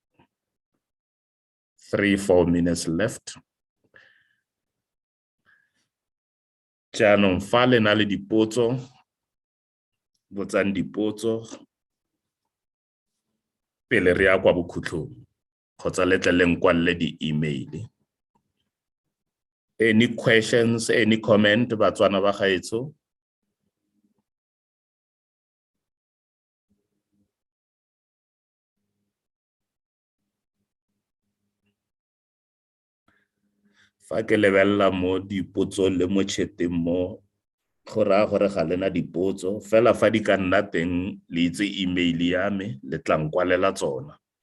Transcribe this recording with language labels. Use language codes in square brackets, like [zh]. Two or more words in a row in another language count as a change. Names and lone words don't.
[en] 3-4 minutes left. [tn] Jaanong fa le na le dipotso, botsang dipotso pele re ya kwa bokhutlhong kgotsa le tle le nkwalle di-email. [en] Any questions, any comment, [tn] batswana ba gaetsho? Fa ke lebelela mo dipotso le mo chateng mo, go raya gore ga lena dipotso, fela fa di ka nna teng le itse email ya me, le tla nkwalela tsona.